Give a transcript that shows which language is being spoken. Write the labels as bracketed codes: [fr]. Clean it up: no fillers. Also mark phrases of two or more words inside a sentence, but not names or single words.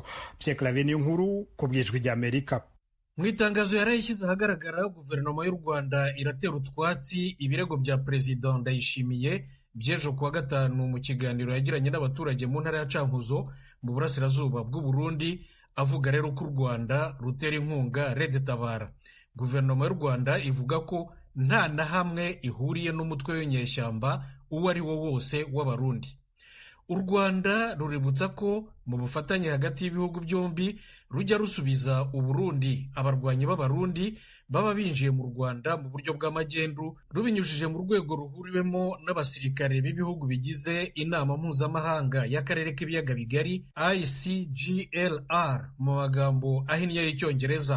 [rw] Pierre Claver Nkuru ku bwijwi rya Amerika. Mu itangazo yarayishyize ahagaragara, guverinoma y'u Rwanda iratera utwatsi ibirego bya Perezida Ndayishimiye by'ejo kuwa gatanu mu kiganiro yagiranye n'abaturage mu ntara ya Cankuzo mu burasirazuba bw'u Burundi, avuga rero ko u Rwanda rutera inkunga Red Tabara. Guverinoma y'u Rwanda ivuga ko nta na hamwe ihuriye n'umutwe w'inyeshyamba uwo ari wo wose w'Abarundi. U Rwanda ruributsa ko mu bufatanye hagati y'ibihugu byombi rujya rusubiza u Burundi abarwanyi b'Abarundi baba binjiye mu Rwanda mu buryo bw'amagendu, rubinyujije mu rwego ruhuriwemo n'abasirikare b'ibihugu bigize inama mpuzamahanga y'akarere k'ibiyaga bigari ICGLR mu magambo ahinnye y'icyongereza.